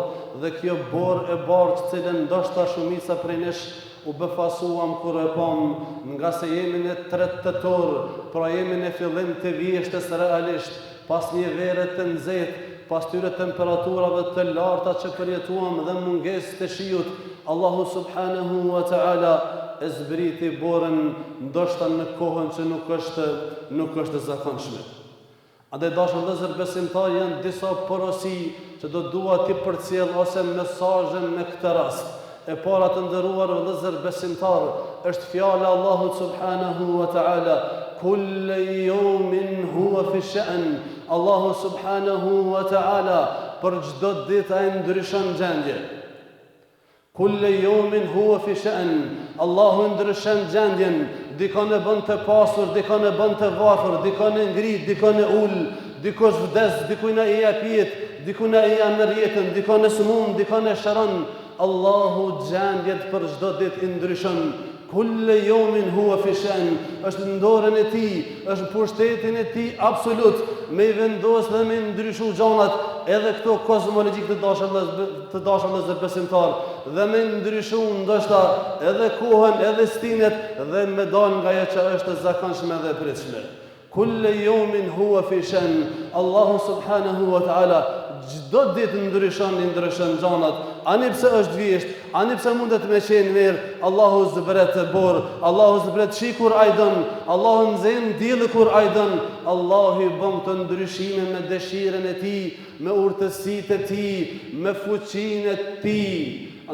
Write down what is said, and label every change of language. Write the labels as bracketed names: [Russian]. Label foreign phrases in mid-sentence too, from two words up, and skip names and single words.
[Albanian] dhe kjo borë e bardhë të cilën ndoshta shumica prej nesh u befasuam kur e pam, nga se jemi në 3 tetor, pra jemi në fillim të vjeshtës realisht, pas një vere të nxehtë, pas tyre temperaturave të larta që përjetuam dhe mungesë të shiut, Allahu [Arabic] سبحانه وتعالى [Albanian] e zbriti borën ndoshta në kohën që nuk është zakonshme. Andaj dashur vëllezër besimtar janë disa porosi që do dua ti përcjell ose mesazhe në këtë rast. E para të nderuar vëllezër besimtar është fjala Allahut [Arabic] سبحانه وتعالى كل يوم هو في شأن. [Albanian] Allahu [Arabic] سبحانه وتعالى [Albanian] për çdo ditë ai ndryshon gjendje. [Arabic] كل يوم هو في شأن. [Albanian] Allahu ndryshon gjendjen. Dikon e bën të pasur, dikon e bën të varfër, dikon e ngrit, dikon e ul, dikush vdes, dikujna I jep jetë, dikujna I merr jetën, dikon e smund, dikon e shëron. Allahu gjendjet për çdo ditë I ndryshon. [Arabic] كل يوم هو في شأن. [Albanian] Është në dorën e tij, është në pushtetin e tij absolut, me I vendos dhe me ndryshu gjanat, edhe këto kozmologjik të dashur vëllezër besimtar, dhe me ndryshu ndoshta edhe kohën, edhe stinet dhe me dal nga ajo që është e zakonshme dhe e pritshme. [Arabic] كل يوم هو في شأن. [Albanian] Allahu [Arabic] سبحانه وتعالى [Albanian] çdo ditë ndryshon gjanat. Ani pse është vjesht, ani pse mundet me qenë mirë, Allahu zbret borë, Allahu zbret shi kur ai don, Allahu nxen dielli kur ai don, Allahu I bën të ndryshime me dëshirën e tij, me urtësitë e tij, me fuqinë e tij.